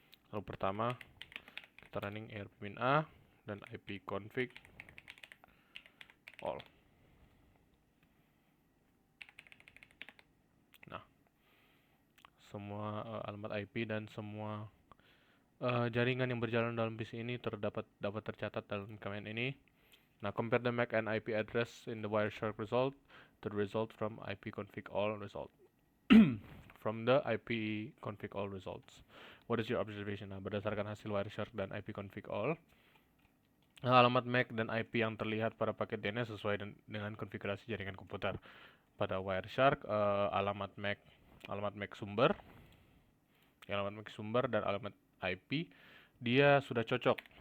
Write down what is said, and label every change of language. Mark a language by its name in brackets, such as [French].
[Indonesian] Lalu pertama kita running arp-min-a dan ipconfig all. Nah, semua alamat IP dan semua jaringan yang berjalan dalam PC ini dapat tercatat dalam command ini. [English] Now, compare the MAC and IP address in the Wireshark result to the result from ipconfig all result. From the ipconfig all results. What is your observation? [Indonesian] Nah, berdasarkan hasil Wireshark dan ipconfig all, alamat MAC dan IP yang terlihat pada paket DNS sesuai dengan konfigurasi jaringan komputer. Pada Wireshark, alamat MAC sumber, alamat MAC sumber dan alamat IP dia sudah cocok.